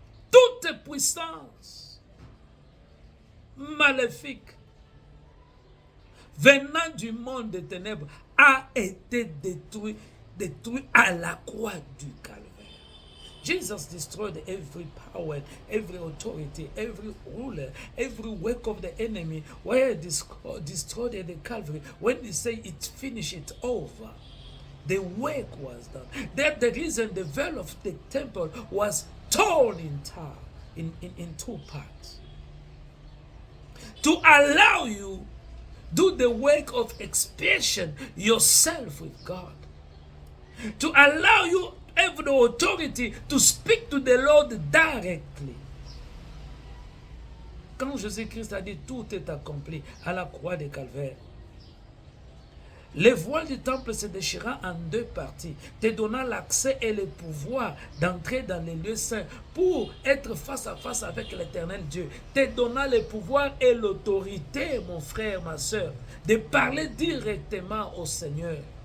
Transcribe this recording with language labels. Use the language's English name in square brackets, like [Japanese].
[French] Toute puissance maléfique venant du monde des ténèbres a été détruit à la croix du calvaire. [English] Jesus destroyed every power, every authority, every ruler, every work of the enemy. Where destroyed at the Calvary, when they say it finished, it over. The work was done. That's the reason the veil of the temple was torn in two parts. To allow you do the work of expiation yourself with God. To allow you have the authority to speak to the Lord directly. [French] Quand Jésus-Christ a dit tout est accompli à la croix de Calvaire, le voile du temple se déchira en deux parties, te donnant l'accès et le pouvoir d'entrer dans les lieux saints pour être face à face avec l'Éternel Dieu, te donnant le pouvoir et l'autorité, mon frère, ma soeur, de parler directement au Seigneur.